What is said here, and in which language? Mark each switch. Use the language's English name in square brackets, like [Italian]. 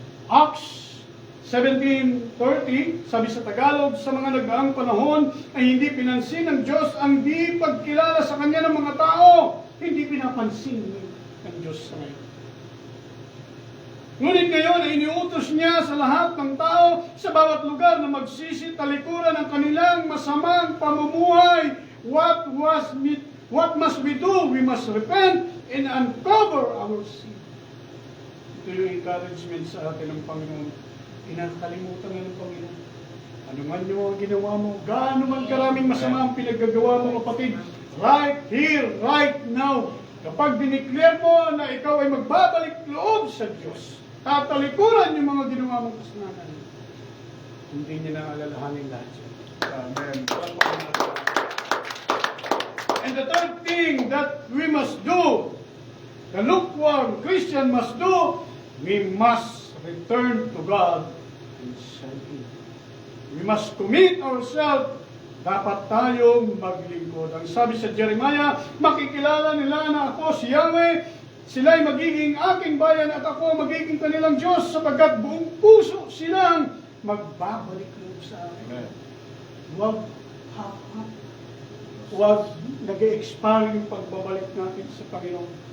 [Filipino] Acts 17:30, sabi sa Tagalog, sa mga nagdaang panahon ay hindi pinansin ng Diyos ang di pagkilala sa Kanya ng mga tao. Hindi pinapansin ng Diyos sa ngayon. Ngunit ngayon ay iniutos niya sa lahat ng tao sa bawat lugar na magsisi talikuran ang kanilang masamang pamumuhay. [English] What must we do? We must repent and uncover our sin. [Filipino] Ito yung encouragement sa atin ng Panginoon. Inakalimutan nga ng Panginoon. Ano man yung mga ginawa mo, gaano man karaming masama ang pinaggagawa mo, kapatid, [English] right here, right now, [Filipino] kapag dineclare mo na ikaw ay magbabalik loob sa Diyos, tatalikuran yung mga ginawa mong kasalanan, hindi niya na alalahanin lahat yan. Amen. [English] And the third thing that we must do, the lukewarm Christian must do, we must return to God and serve Him. We must commit ourselves. [Filipino] Dapat tayong maglingkod. Ang sabi sa Jeremiah, makikilala nila na ako si Yahweh, sila'y magiging aking bayan at ako magiging kanilang Diyos sapagkat buong puso silang magbabalik loob sa akin. Huwag half-half. Huwag nag-e-expire yung pagbabalik natin sa Panginoon.